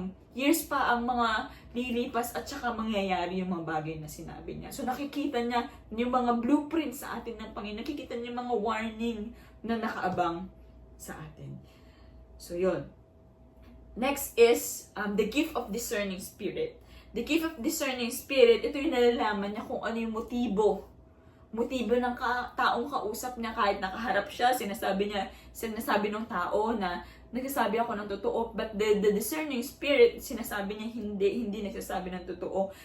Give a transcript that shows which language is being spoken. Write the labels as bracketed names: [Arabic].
[Filipino] Years pa ang mga lilipas at saka mangyayari yung mga bagay na sinabi niya. So nakikita niya yung mga blueprints sa atin ng Panginoon, nakikita niya yung mga warning na nakaabang sa atin. So yun. [English] Next is the gift of discerning spirit. [Filipino] The gift of discerning spirit, ito yung nalalaman niya kung ano yung motibo ng taong kausap niya kahit nakaharap siya, sinasabi ng tao na nagsasabi ako ng totoo, [English] but the discerning spirit, [Filipino] sinasabi niya hindi nagsasabi ng totoo.